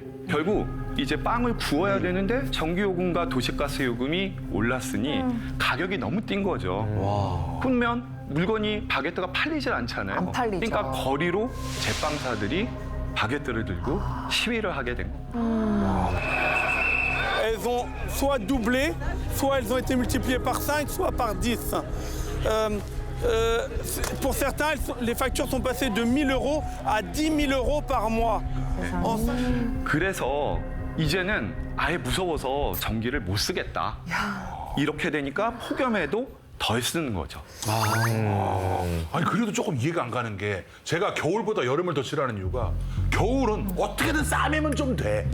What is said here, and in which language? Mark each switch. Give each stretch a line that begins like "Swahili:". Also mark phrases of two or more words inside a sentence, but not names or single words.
Korean: 결국 이제 빵을 구워야 되는데 전기 요금과 도시가스 요금이 올랐으니 가격이 너무 뛴 거죠. 그러면 물건이 바게트가 팔리질 않잖아요. 안 팔리죠. 그러니까 거리로 제빵사들이 바게트를 들고 시위를 하게 된 겁니다.
French: Elles ont soit doublé, soit elles ont été multipliées par 5, soit par 10. Pour certains, les factures sont passées de 1 000 € à 10 000 € par mois.
Korean: 그래서 이제는 아예 무서워서 전기를 못 쓰겠다. 이렇게 되니까 폭염에도 덜 쓰는 거죠. 아니, 그래도 조금 이해가 안 가는 게 제가 겨울보다 여름을 더 싫어하는 이유가 겨울은 어떻게든 싸매면 좀 돼.